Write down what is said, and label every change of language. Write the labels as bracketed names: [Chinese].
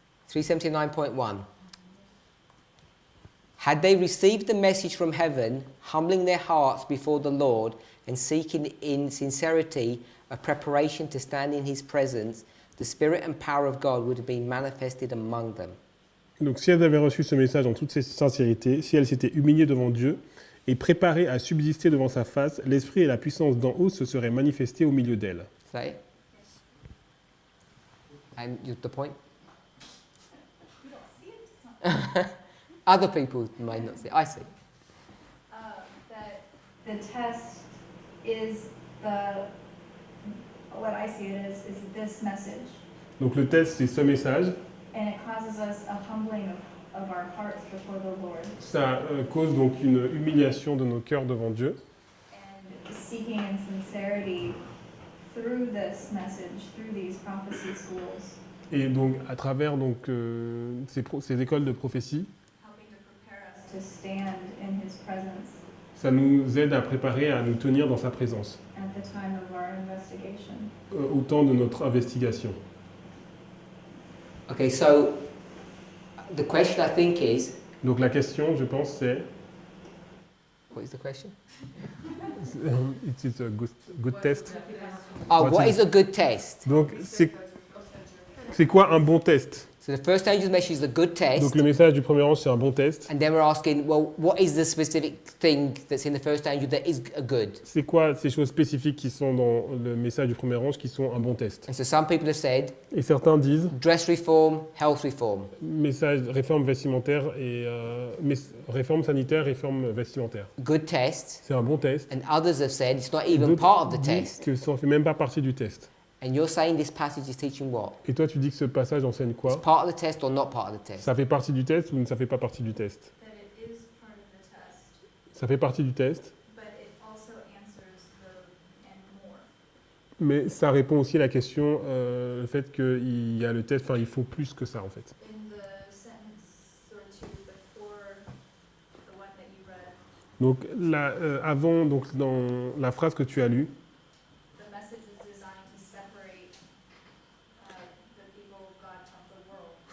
[English] 379.1. Had they received the message from heaven, humbling their hearts before the Lord and seeking in sincerity a preparation to stand in his presence, the Spirit and power of God would have been manifested among them. [French] Donc si elles avaient reçu ce message en toute sincérité, si elles s'étaient humiliées devant Dieu et préparées à subsister devant sa face, l'Esprit et la puissance d'en haut se seraient manifestés au milieu d'elles. [English] Is that it? And the point? You don't see it? It's not. Other people may not see. I see. That the test is what I see it as, is this message. [French] Donc le test, c'est ce message. [English] And it causes us a humbling of our hearts before the Lord. [French] Ça cause donc une humiliation de nos cœurs devant Dieu. [English] And seeking in sincerity through this message, through these prophecy schools, [French] Et donc à travers donc, ces écoles de prophétie, [English] helping to prepare us to stand in His presence [French] ça nous aide à préparer, à nous tenir dans sa présence. [English] and at the time of our investigation. [French] au temps de notre investigation. [English] Okay, so the question I think is, [French] Donc la question, je pense, c'est [English] what is the question? it is a good test. Oh, What what is- is a good test? [French] Donc c'est quoi un bon test? [English] So the first angel's message is a good test. [French] Donc le message du premier ange, c'est un bon test. [English] And then we're asking, well, what is the specific thing that's in the first angel that is a good? [French] C'est quoi ces choses spécifiques qui sont dans le message du premier ange qui sont un bon test? [English] And so some people have said [French] Et certains disent [English] dress reform, health reform. [French] message réforme vestimentaire et réforme sanitaire, réforme vestimentaire. [English] Good test. [French] C'est un bon test. [English] And others have said it's not even [French] D'autres [English] part of the [French] disent [English] test. [French] que ça ne fait même pas partie du test. [English] And you're saying this passage is teaching what? [French] Et toi, tu dis que ce passage enseigne [English] It's [French] quoi? [English] part of the test or not part of the test? [French] Ça fait partie du test ou ça fait pas partie du test? [English] That it is part of the test, [French] Ça fait partie du test, [English] but it also answers the and more. [French] mais ça répond aussi à la question, le fait qu'il y a le test, enfin il faut plus que ça en fait. [English] In the sentence or two before the one that you read, [French] Donc avant, donc dans la phrase que tu as lue, [English] the message is designed to separate the people of God from the world.